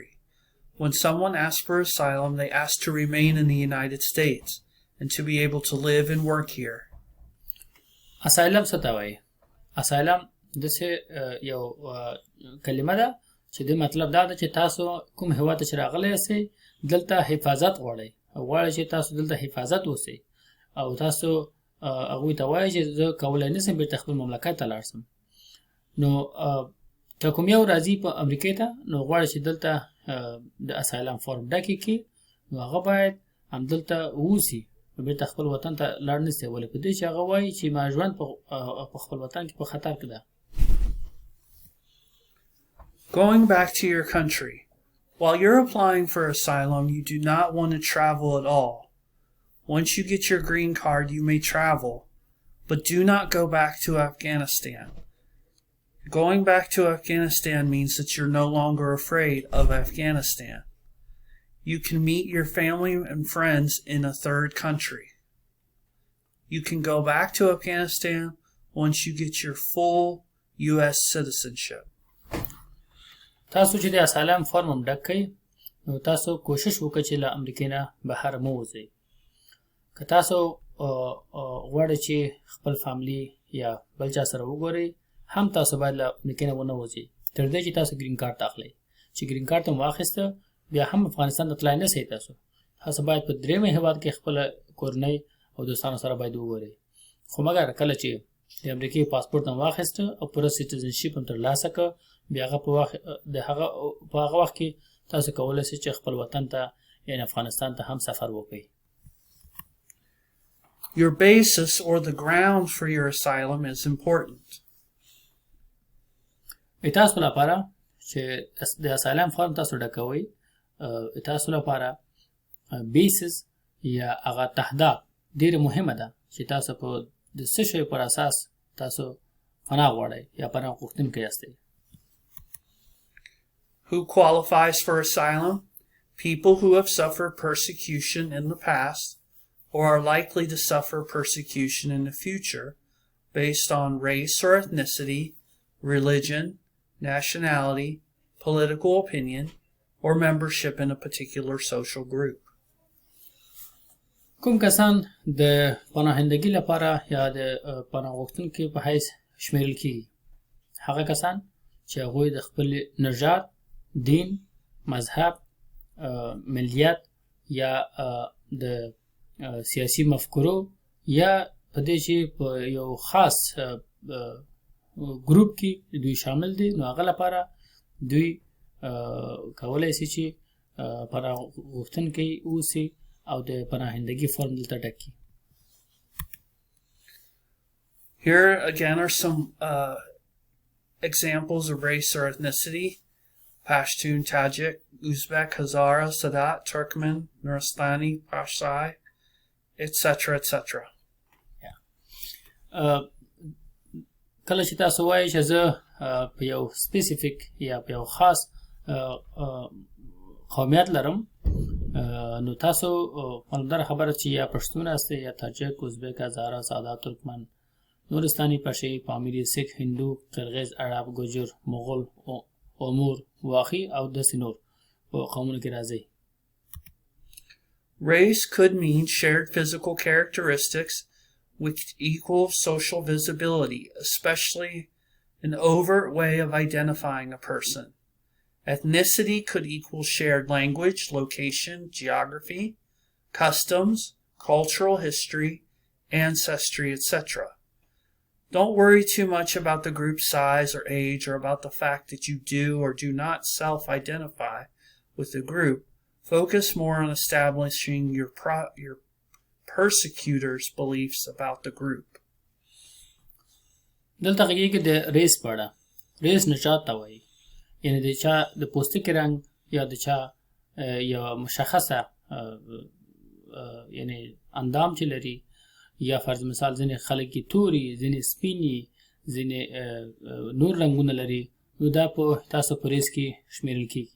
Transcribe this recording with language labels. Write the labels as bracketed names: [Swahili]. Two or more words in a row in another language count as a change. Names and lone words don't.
[English] When someone asks for asylum, they ask to remain in the United States and to be able to live and work here. [Pashto] Asylum څه ته وایي؟ Asylum داسې یو کلمه ده چې د مطلب دا ده چې تاسو کوم هېواد ته چې راغلی یاستئ دلته حفاظت غواړئ او غواړئ چې تاسو دلته حفاظت اوسئ او تاسو هغوی ته وایي چې زه کولی نه شم بیرته خپل مملکت ته لاړ شم. نو که کوم یو راځي په امریکې ته نو غواړي چې دلته د [English] asylum form [Pashto] ډکې کړي نو هغه باید همدلته واوسي بیرته خپل وطن ته لاړ نه شي ولې په دې چې هغه وایي چې ما ژوند په خپل وطن کې په خطر کې ده. [English] Going back to your country. While you're applying for asylum, you do not want to travel at all. Once you get your green card, you may travel, but do not go back to Afghanistan. Going back to Afghanistan means that you're no longer afraid of Afghanistan. You can meet your family and friends in a third country. You can go back to Afghanistan once you get your full U.S. citizenship. [Pashto] تاسو چې د [English] asylum form [Pashto] هم ډک کړئ نو تاسو کوشش وکړئ چې له امریکې نه بهر مه وځئ. که تاسو غواړئ چې خپل فاملي یا بل چا سره وګورئ هم تاسو باید له امریکې نه ونه وځئ تر دې چې تاسو [English] green card [Pashto] اخلئ. چې [English] green card [Pashto] هم واخیسته بیا هم افغانستان ته تلای نه شئ. تاسو باید په درېیمه هېواد کې خپله کورنۍ او دوستانو سره باید وګورئ. خو مګر کله چې د امریکې پاسپورټ هم واخیسته او پوره سیټیزنشپ هم ترلاسه کړه بیا هغه په هغه وخت کې تاسو کولی شئ چې خپل وطن ته یعنې افغانستان ته هم سفر وکړئ. [English] Your basis or the ground for your asylum is important. [Pashto] تاسو لپاره چې د [English] asylum form [Pashto] تاسو ډکوئ تاسو لپاره بیسس یا هغه تهداب ډېره مهمه ده چې تاسو په د څه شی پر اساس تاسو پناه غواړئ یا پناه غوښتونکی یاستئ. [English] Who qualifies for asylum? People who have suffered persecution in the past or are likely to suffer persecution in the future based on race or ethnicity, religion, nationality, political opinion, or membership in a particular social group. [Pashto] کوم کسان د پناهندګۍ لپاره یا د پناه غوښتونکو په حیث شمیرل کیږي هغه کسان چې هغوی د خپل نژاد، دین، مذهب، ملیت یا د سیاسي مفکورو یا په دې چې په یو خاص ګروپ کې دوی شامل دي نو هغه لپاره دوی کولای شي چې پناه غوښتونکي اوسي او د پناهندګۍ فورم دلته ډک کړي. [English] Here again are some examples of race or ethnicity: Pashtun, Tajik, Uzbek, Hazara, Sadat, Turkmen, Nuristani, Pashtai, etc., etc. [Pashto] کله چې تاسو وایئ چې زه په یو سپیسیفیک یا په یو خاص قومیت لرم نو تاسو مالدار خبره چې یا پښتون هستی یا تاجک، ازبک، هزاره، سادات، ترکمن، نورستانی، پشی، پامیری، سکھ، هندو، قرغیز، عرب، گوجر، مغول، امور، واخی او داسې نور په قومونو کې راځي. [English] Race could mean shared physical characteristics with equal social visibility, especially an overt way of identifying a person. Ethnicity could equal shared language, location, geography, customs, cultural history, ancestry, etc. Don't worry too much about the group size or age or about the fact that you do or do not self-identify with the group. Focus more on establishing your persecutors' beliefs about the group. [Pashto] دلته غږی کې د ریس په اړه ریس نژاد ته وایي یعنی د چا د پوستکي رنګ یا د چا یو مشخصه یعنی اندام چې لري یا فرض مثال ځینې خلک کې توري، ځینې سپینې، ځینې نور رنګونه لري نو دا په تاسو په ریس کې شمیرل کیږي.